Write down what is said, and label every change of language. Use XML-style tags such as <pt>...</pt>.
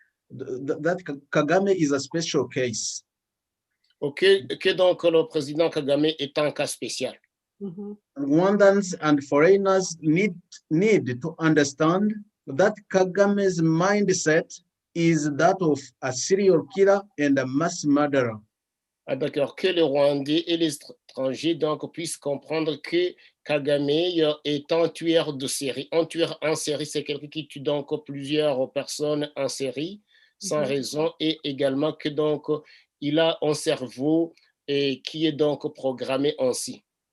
<en>That Kagame is a special case.</en> <fr>Ok, que donc le président Kagame est un cas spécial.</fr> <en>Rwandans and foreigners need to understand that Kagame's mindset is that of a serial killer and a mass murderer.</en> <fr>Ah, d'accord, que les Rwandais et les étrangers donc puissent comprendre que Kagame est un tueur de série. Un tueur en série, c'est quelqu'un qui tue donc plusieurs personnes en série sans raison et également que donc il a un cerveau et qui est donc programmé ainsi.</fr>